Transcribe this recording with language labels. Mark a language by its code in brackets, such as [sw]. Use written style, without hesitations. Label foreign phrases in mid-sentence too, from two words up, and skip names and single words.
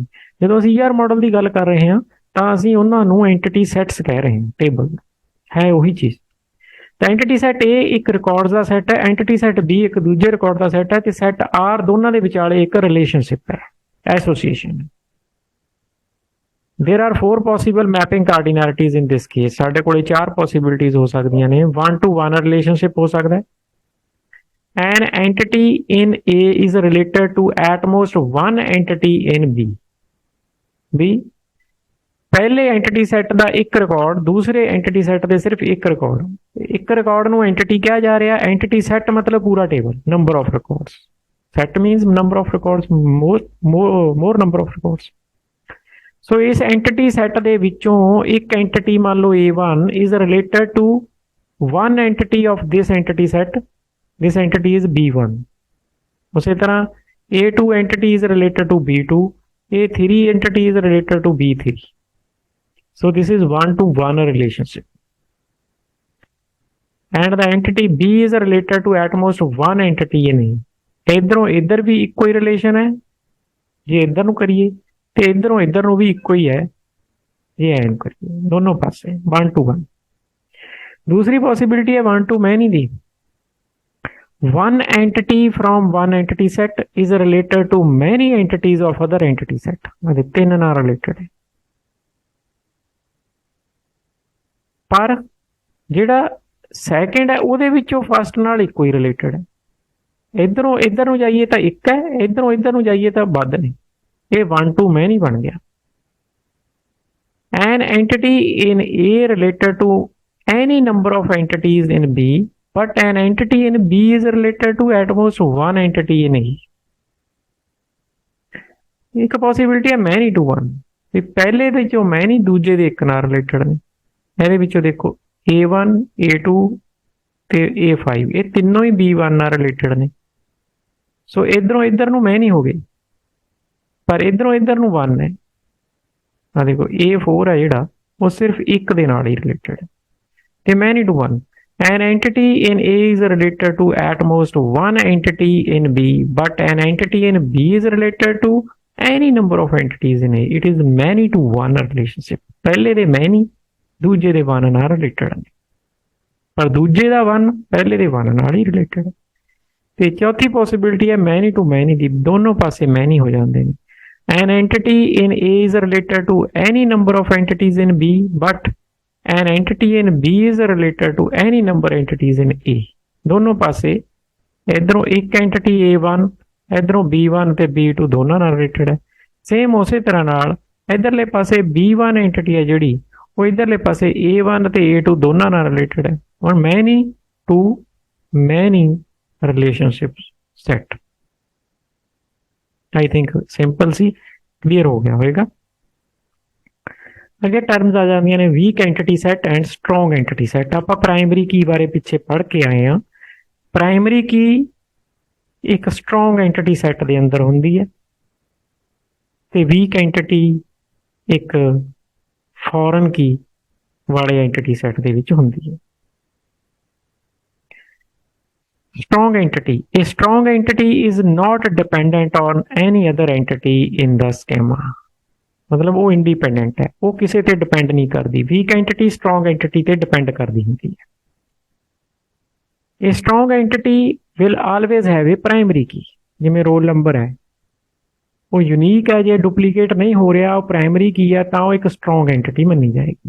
[pa] ਜਦੋਂ ਅਸੀਂ [en] ER model [pa] ਦੀ ਗੱਲ ਕਰ ਰਹੇ ਹਾਂ ਤਾਂ ਅਸੀਂ ਉਹਨਾਂ ਨੂੰ [en] entity sets [pa] ਕਹਿ ਰਹੇ ਹਾਂ, ਟੇਬਲ ਹੈ ਉਹੀ ਚੀਜ਼। ਤਾਂ [en] entity set A [pa] ਇੱਕ ਰਿਕਾਰਡਸ ਦਾ ਸੈੱਟ ਹੈ, [en] entity set B [pa] ਇੱਕ ਦੂਜੇ ਰਿਕਾਰਡ ਦਾ ਸੈੱਟ ਹੈ, ਤੇ [en] set R [pa] ਦੋਨਾਂ ਦੇ ਵਿਚਾਲੇ ਇੱਕ ਰਿਲੇਸ਼ਨਸ਼ਿਪ ਹੈ, ਐਸੋਸੀਏਸ਼ਨ। [en] there are 4 possible mapping cardinalities in this case। [pa] ਸਾਡੇ ਕੋਲੇ 4 possibilities ਹੋ ਸਕਦੀਆਂ ਨੇ। [en] 1 to 1 relationship [pa] ਹੋ ਸਕਦਾ ਹੈ। [en] An entity in A is related to at most one entity in B। [pa] B ਪਹਿਲੇ [en] entity set [pa] ਦਾ ਇੱਕ ਰਿਕਾਰਡ ਦੂਸਰੇ [en] entity set [pa] ਦੇ ਸਿਰਫ ਇੱਕ ਰਿਕਾਰਡ, ਇੱਕ ਰਿਕਾਰਡ ਨੂੰ ਐਂਟੀਟੀ ਕਿਹਾ ਜਾ ਰਿਹਾ। [en] entity set [pa] ਮਤਲਬ ਪੂਰਾ ਟੇਬਲ, [en] number of records. set means number of records, more number of records. [pa] ਸੋ ਇਸ [en] entity set [pa] ਦੇ ਵਿੱਚੋਂ ਇੱਕ ਐਂਟੀਟੀ ਮੰਨ ਲਓ [en] A1 is related to one entity of this entity set। this entity is B1। [pa] ਉਸੇ ਤਰ੍ਹਾਂ [en] A2 entity is related to B2। A3 entity is related to B3। so this is 1 to 1 relationship। and the entity B is related to at most one entity in A। [pa] ਇਧਰੋਂ ਇੱਧਰ ਵੀ ਇੱਕੋ ਹੀ ਰਿਲੇਸ਼ਨ ਹੈ ਜੇ ਇੱਧਰ ਨੂੰ ਕਰੀਏ, ਤੇ ਇੱਧਰੋਂ ਇੱਧਰ ਨੂੰ ਵੀ ਇੱਕੋ ਹੀ ਹੈ ਜੇ ਐਨ ਕਰੀਏ, ਦੋਨੋਂ ਪਾਸੇ [en] 1 to 1। [pa] ਦੂਸਰੀ ਪੋਸੀਬਿਲਿਟੀ ਹੈ [en] 1 to many [pa] ਦੀ। [en] one entity from one entity set is related to many entities of other entity set। [pa] ਇਹਦੇ ਤਿੰਨ ਨਾਲ ਰਿਲੇਟਡ ਹੈ। ਪਰ ਜਿਹੜਾ ਸੈਕਿੰਡ ਹੈ ਉਹਦੇ ਵਿੱਚੋਂ ਫਸਟ ਨਾਲ ਇੱਕੋ ਹੀ ਰਿਲੇਟਡ ਹੈ। ਇੱਧਰੋਂ ਇੱਧਰ ਨੂੰ ਜਾਈਏ ਤਾਂ ਇੱਕ ਹੈ, ਇੱਧਰੋਂ ਇੱਧਰ ਨੂੰ ਜਾਈਏ ਤਾਂ ਵੱਧ ਨੇ। ਇਹ [en] 1 to many [pa] ਬਣ ਗਿਆ। [en] an entity in A related to any number of entities in B, but an entity in B is related to at most one entity in A। [pa] ਇੱਕ ਪੋਸੀਬਿਲਿਟੀ ਹੈ [en] many to one। [pa] ਵੀ ਪਹਿਲੇ ਦੇ ਵਿੱਚੋਂ many ਦੂਜੇ ਦੇ ਇੱਕ ਨਾਲ ਰਿਲੇਟਡ ਨੇ। ਇਹਦੇ ਵਿੱਚੋਂ ਦੇਖੋ A1 A2 ਤੇ A5 ਇਹ ਤਿੰਨੋਂ ਹੀ B1 ਨਾਲ ਰਿਲੇਟਡ ਨੇ। ਸੋ ਇੱਧਰੋਂ ਇੱਧਰ ਨੂੰ many ਹੋ ਗਏ, ਪਰ ਇੱਧਰੋਂ ਇੱਧਰ ਨੂੰ 1 ਹੈ। ਆ ਦੇਖੋ A4 ਹੈ ਜਿਹੜਾ ਉਹ ਸਿਰਫ ਇੱਕ ਦੇ ਨਾਲ ਹੀ ਰਿਲੇਟਡ ਹੈ, ਤੇ [en] many to one। an entity in A is related to at most one entity in B, but an entity in B is related to any number of entities in A। it is many to one relationship। [pa] ਪਹਿਲੇ ਦੇ many ਦੂਜੇ ਦੇ 1 ਨਾਲ ਰਿਲੇਟਡ ਨੇ, ਪਰ ਦੂਜੇ ਦਾ 1 ਪਹਿਲੇ ਦੇ 1 ਨਾਲ ਹੀ ਰਿਲੇਟਡ ਹੈ। ਤੇ ਚੌਥੀ ਪੋਸੀਬਿਲਿਟੀ ਹੈ [en] many to many [pa] ਦੀ, ਦੋਨੋਂ ਪਾਸੇ many ਹੋ ਜਾਂਦੇ ਨੇ। [en] an entity in A is related to any number of entities in B, but an entity in B is related to any number entities in A। [pa] ਦੋਨੋਂ ਪਾਸੇ ਇਧਰੋਂ ਇੱਕ ਐਂਟੀਟੀ A1 ਇਧਰੋਂ B1 ਤੇ B2 ਦੋਨਾਂ ਨਾਲ ਰਿਲੇਟਡ ਹੈ। ਸੇਮ ਉਸੇ ਤਰ੍ਹਾਂ ਨਾਲ ਇਧਰਲੇ ਪਾਸੇ B1 ਐਂਟੀਟੀ ਹੈ ਜਿਹੜੀ ਉਹ ਇਧਰਲੇ ਪਾਸੇ A1 ਤੇ A2 ਦੋਨਾਂ ਨਾਲ ਰਿਲੇਟਡ ਹੈ। ਹੁਣ [en] many to many relationship set। I think simple [hi] ਸੀ। क्लीयर हो गया होगा। [pa] ਅੱਗੇ ਟਰਮਜ਼ ਆ ਜਾਂਦੀਆਂ ਨੇ [en] weak entity set and strong entity set. [hi] आप [en] primary key [hi] बारे पिछे पढ़ के आए हैं। [en] primary key [hi] एक [en] strong entity set [hi] के अंदर होंगी है ते [en] weak entity [hi] एक [en] foreign key [hi] वाले [en] entity set [hi] के विच होंदी है। [en] strong entity, a strong entity is not dependent on any other entity in the schema. [hi] मतलब वो इंडिपेंडेंट है, वो किसी ते डिपेंड नहीं करती। [en] weak entity strong entity [hi] ते डिपेंड करती होंगी है। [en] a strong entity will always have a primary key, [hi] जिमें [en] roll number [hi] है वो यूनीक है, जो डुप्लीकेट नहीं हो रहा वो [en] primary key [hi] है तो एक [en] strong entity [hi] मनी जाएगी।